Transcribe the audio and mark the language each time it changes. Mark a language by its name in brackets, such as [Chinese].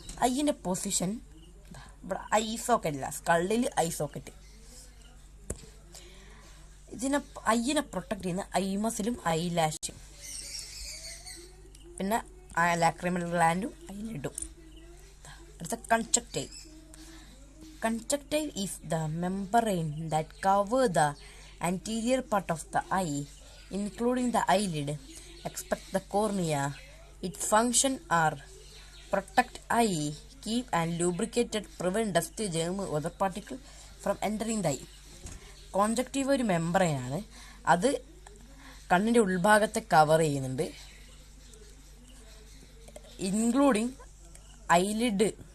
[Malayalam] ഐൻ്റെ position ഇവിടെ I socket ഇല്ല, സ്കള്ളിൽ I socket. ഐനെ protect ചെയ്യുന്ന ഐമസിലും ഐ ലാഷും, പിന്നെ ലാക്രിമൽ ഗ്ലാൻഡും ഐലിഡും. അടുത്ത കൺജക്റ്റൈവ്. [English] Conjunctiva is the membrane that covers the anterior part of the eye, including the eyelid, except the cornea. Its functions are protect eye, keep and lubricate, prevent dust, germ, other particles from entering the eye. [Malayalam] കോൺജക്റ്റീവ് ഒരു മെമ്പറൈനാണ്. അത് കണ്ണിൻ്റെ ഉൾഭാഗത്തെ cover ചെയ്യുന്നുണ്ട്, including eyelid.